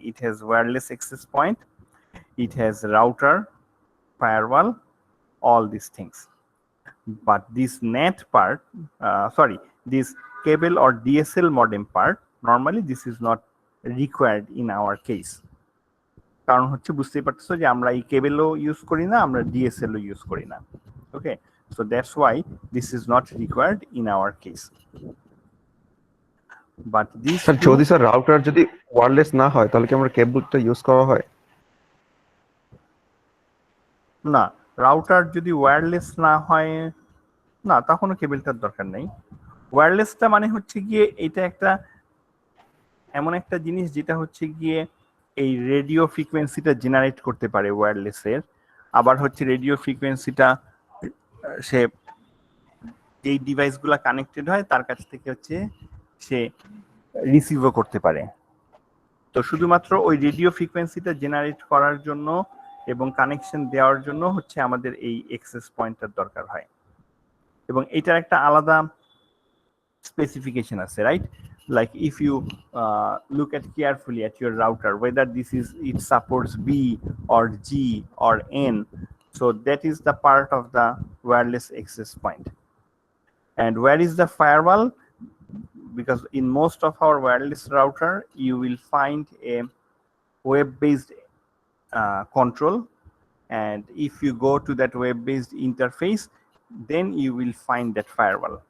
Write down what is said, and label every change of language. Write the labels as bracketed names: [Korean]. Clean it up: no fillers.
[English] It has wireless access point, it has router, firewall, all these things. But this NAT part, this cable or DSL modem part, normally this is not required in our case. [Bangla] কারণ হচ্ছে বুঝতেই পারতেছো যে আমরা এই কেবলও use করি না, আমরা ডিএসএলও ইউজ করি না. [English] Okay, so that's why this is not required in our case. But this [Bangla] যদি স্যার রাউটার যদি ওয়্যারলেস না হয় তাহলে কি আমরা কেবলটা ইউজ করা হয়? না, রাউটার যদি ওয়্যারলেস না হয় না, তখনও কেবলটার দরকার নেই. ওয়্যারলেসটা মানে হচ্ছে গিয়ে এটা একটা এমন একটা জিনিস যেটা হচ্ছে গিয়ে এই রেডিও ফ্রিকোয়েন্সিটা জেনারেট করতে পারে ওয়্যারলেসের, আবার হচ্ছে রেডিও ফ্রিকোয়েন্সিটা সে এই ডিভাইসগুলো কানেক্টেড হয় তার কাছ থেকে হচ্ছে সে রিসিভও করতে পারে. তো শুধুমাত্র ওই রেডিও ফ্রিকোয়েন্সিটা জেনারেট করার জন্য এবং কানেকশন দেওয়ার জন্য হচ্ছে আমাদের এই অ্যাক্সেস পয়েন্টটার দরকার হয়, এবং এটার একটা আলাদা স্পেসিফিকেশন আছে, right? [English] Like if you look at carefully at your router, whether it supports B or G or N, so that is the part of the wireless access point. And where is the firewall? Because in most of our wireless router, you will find a web-based control, and if you go to that web-based interface, then you will find that firewall.